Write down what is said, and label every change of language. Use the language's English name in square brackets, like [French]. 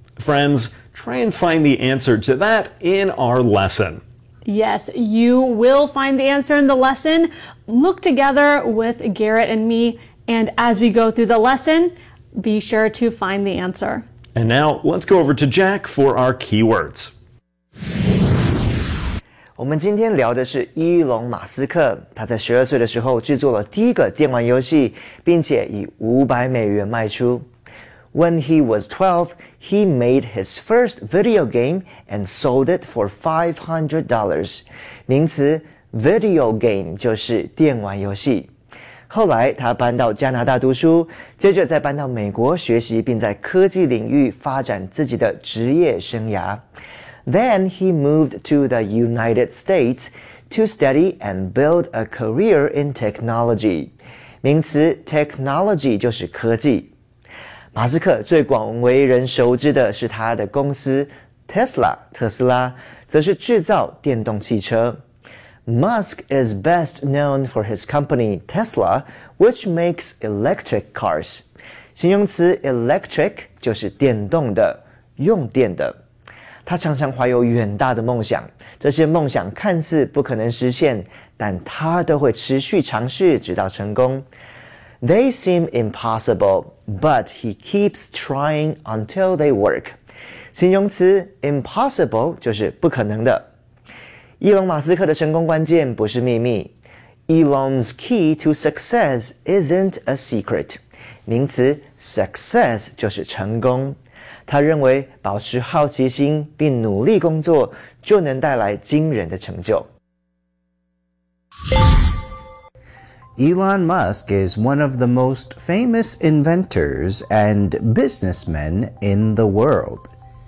[English] Friends, try and find the answer to that in our lesson. Yes, you will find the answer in the lesson. Look together with Garrett and me, and as we go through the lesson, be sure to find the answer. And now, let's go over to Jack for our keywords. [Chinese] 我们今天聊的是伊隆马斯克，他在12岁的时候制作了第一个电玩游戏，并且以500美元卖出。 [English] When he was 12, he made his first video game and sold it for $500. [Chinese] 名词 video game 就是电玩游戏。后来他搬到加拿大读书，接着再搬到美国学习，并在科技领域发展自己的职业生涯。 [English] Then he moved to the United States to study and build a career in technology. [Chinese] 名词 technology 就是科技。马斯克最广为人熟知的是他的公司 Tesla, 特斯拉，则是制造电动汽车。 [English] Musk is best known for his company Tesla, which makes electric cars. [Chinese] 形容词 electric 就是电动的，用电的。他常常怀有远大的梦想，这些梦想看似不可能实现，但他都会持续尝试直到成功。 [English] They seem impossible, but he keeps trying until they work. [Chinese] 形容词 impossible 就是不可能的。伊隆马斯克的成功关键不是秘密。 [English] Elon's key to success isn't a secret. [Chinese] 名词 success 就是成功。他认为保持好奇心并努力工作就能带来惊人的成就。 [English] Elon Musk is one of the most famous inventors and businessmen in the world.